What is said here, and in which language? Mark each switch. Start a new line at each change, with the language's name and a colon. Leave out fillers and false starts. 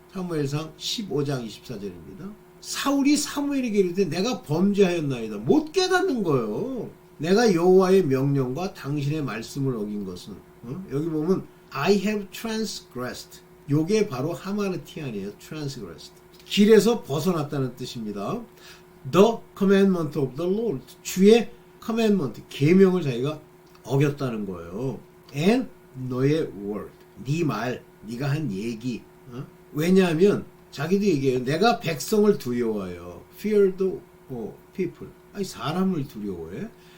Korean: 사무엘상 15장 24절입니다. 사울이 사무엘에게 이르되 내가 범죄하였나이다. 못 깨닫는 거예요. 내가 여호와의 명령과 당신의 말씀을 어긴 것은, 여기 보면
English: I have transgressed.
Korean: 요게 바로 하마르티안이에요.
English: transgressed.
Korean: 길에서 벗어났다는 뜻입니다.
English: The commandment of the Lord.
Korean: 주의 commandment, 계명을 자기가 어겼다는 거예요. And 너의 word. 네 말, 네가 한 얘기. 왜냐하면 자기도 얘기해요. 내가 백성을 두려워해요.
English: Fear the people.
Korean: 아니, 사람을 두려워해.